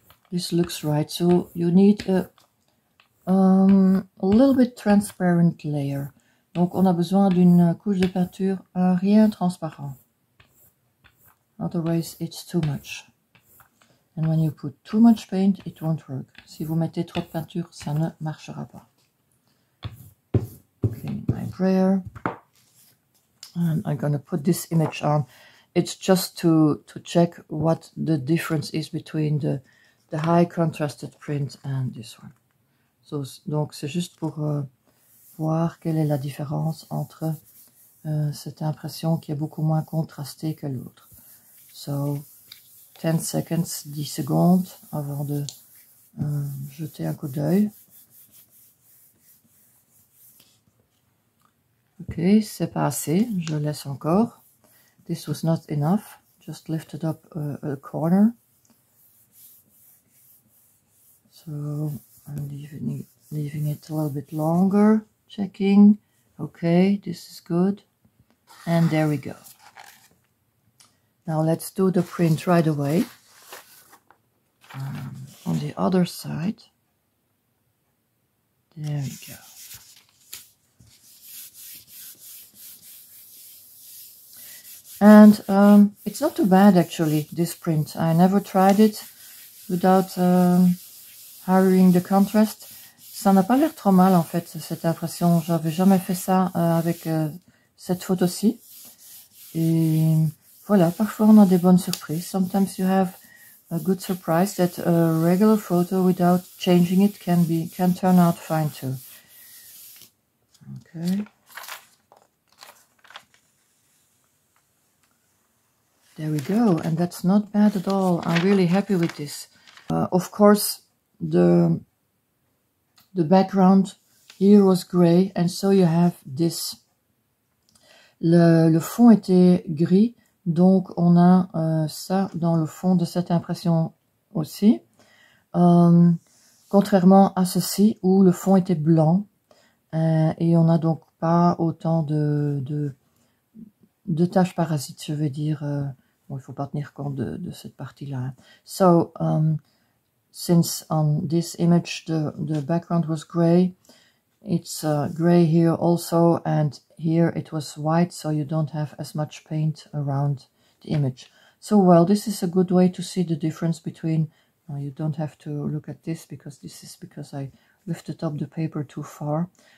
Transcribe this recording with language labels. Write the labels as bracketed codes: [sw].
[en] This looks right, so you need a little bit transparent layer. [fr] Donc on a besoin d'une couche de peinture rien transparent. [en] Otherwise it's too much. And when you put too much paint, it won't work. [fr] Si vous mettez trop de peinture, ça ne marchera pas. [en] Okay, my brayer. And I'm gonna put this image on. It's just to check what the difference is between the high contrasted print and this one. [fr] So, donc c'est juste pour voir quelle est la différence entre cette impression qui est beaucoup moins contrastée que l'autre. [en] So 10 seconds, [fr] 10 secondes avant de jeter un coup d'œil. Ok, c'est pas assez, je laisse encore. [en] This was not enough, just lifted up a corner. So I'm leaving it a little bit longer, checking. Okay, this is good. And there we go. Now let's do the print right away. On the other side. There we go. And it's not too bad actually, this print. I never tried it without hiring the contrast. [fr] Ça n'a pas l'air trop mal en fait, cette impression. J'avais jamais fait ça avec cette photo-ci. Et voilà, parfois on a des bonnes surprises. [en] Sometimes you have a good surprise that a regular photo without changing it can turn out fine too. Okay. There we go, and that's not bad at all. I'm really happy with this. Of course, the background here was gray, and so you have this. [fr] Le fond était gris, donc on a ça dans le fond de cette impression aussi. Contrairement à ceci, où le fond était blanc, et on n'a donc pas autant de taches parasites, je veux dire. Bon, il faut pas tenir compte de cette partie-là. [en] So, since on this image the background was gray, it's gray here also, and here it was white, so you don't have as much paint around the image. So, well, this is a good way to see the difference between, you don't have to look at this, because this is because I lifted up the paper too far.